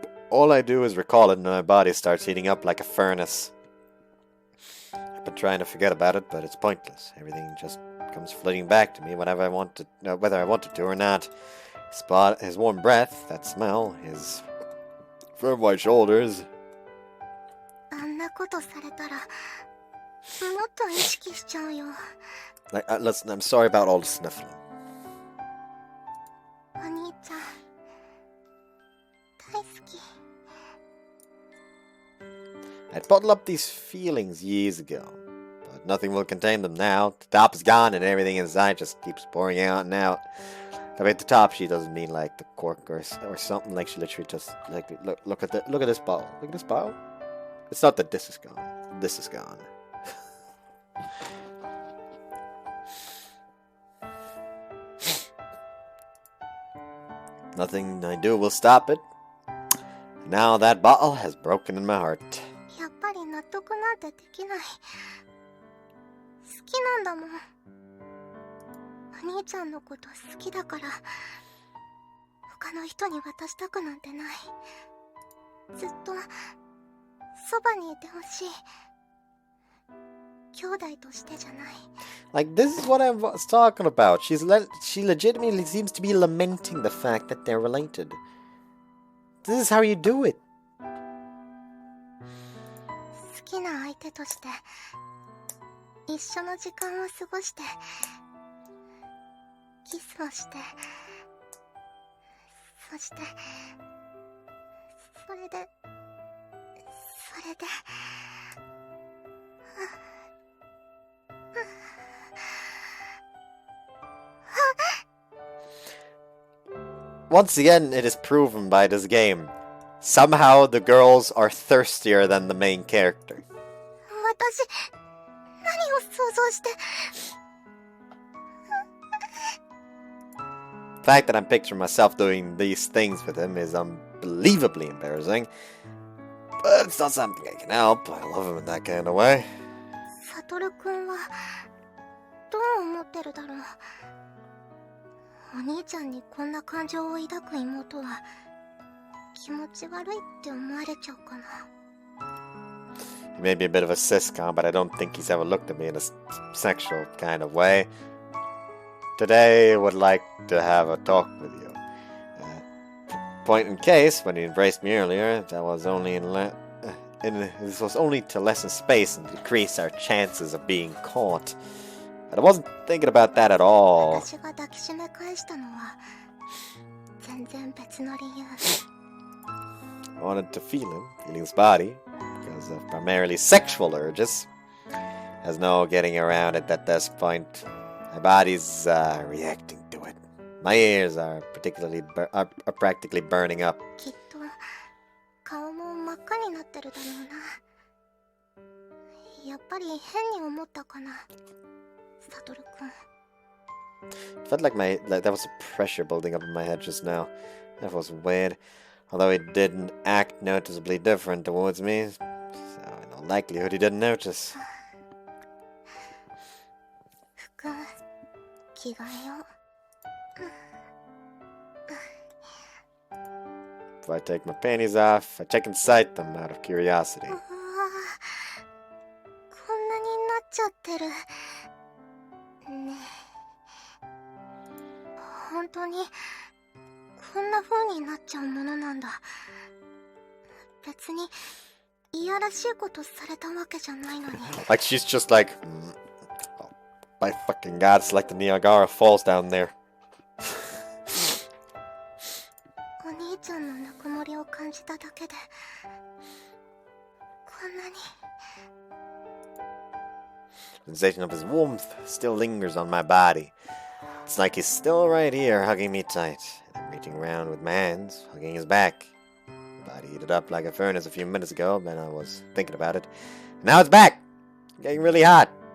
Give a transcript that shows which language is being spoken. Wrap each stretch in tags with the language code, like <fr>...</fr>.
<en>All I do is recall it and my body starts heating up like a furnace. I've been trying to forget about it, but it's pointless. Everything just comes flooding back to me whenever I want to, whether I wanted to or not. His warm breath, that smell, his firm white shoulders.</en> <ja>あんなことされたら、もっと意識しちゃうよ。</ja> <en>Listen, I'm sorry about all the sniffling.</en> <ja>お兄ちゃん、大好き。</ja> <en>I'd bottled up these feelings years ago, but nothing will contain them now. The top is gone and everything inside just keeps pouring out and out. I mean, the top she doesn't mean like the cork or something. Like she literally just like look at this bottle. Look at this bottle. It's not that this is gone. This is gone. Nothing I do will stop it. Now that bottle has broken in my heart.</en> <ja>やっぱり納得なんてできない。好きなんだもん。お兄ちゃんのこと好きだから、他の人に渡したくなんてない。ずっとそばにいてほしい。兄弟としてじゃない。</ja> <en>Like, this is what I was talking about. She legitimately seems to be lamenting the fact that they're related. This is how you do it.</en> <ja>好きな相手として一緒の時間を過ごしてキスをしてそしてそれで</ja> <en>Once again, it is proven by this game. Somehow the girls are thirstier than the main character.</en> <ja>私何を想像して</ja> <en>The fact that I'm picturing myself doing these things with him is unbelievably embarrassing. But it's not something I can help. I love him in that kind of way.</en> <ja>サトルくんはどう思ってるだろう。お兄ちゃんにこんな感情を抱く妹は気持ち悪いって思われちゃうかな。</ja> <en>He may be a bit of a siscon, but I don't think he's ever looked at me in a sexual kind of way. Today, I would like to have a talk with you. Point in case, when he embraced me earlier, that was only this was only to lessen space and decrease our chances of being caught. But I wasn't thinking about that at all.</en> <ja>私が抱きしめ返したのは全然別の理由。</ja> <en>I wanted to feel his body, because of primarily sexual urges. There's no getting around it at this point. My body's reacting to it. My ears are practically burning up.</en> <ja>きっと顔も真っ赤になってるだろうな。やっぱり変に思ったかな、サトルくん。</ja> <en>It felt like there was a pressure building up in my head just now. That was weird. Although he didn't act noticeably different towards me, so in all likelihood he didn't notice.</en> <ja>服着替えよう。</ja> <en>If I take my panties off, I check inside them out of curiosity.</en> <ja>うわぁ、こんなになっちゃってる。ねえ、本当にこんな風になっちゃうものなんだ。別にいやらしいことされたわけじゃないのに。</ja> <en>Like she's just like, oh, my fucking god, it's like the Niagara Falls down there.</en> <ja>お兄ちゃんのぬくもりを感じただけでこんなに。</ja> <en>The sensation of his warmth still lingers on my body. It's like he's still right here, hugging me tight. I'm reaching around with my hands, hugging his back. My body heated up like a furnace a few minutes ago, then I was thinking about it. Now it's back! Getting really hot.</en>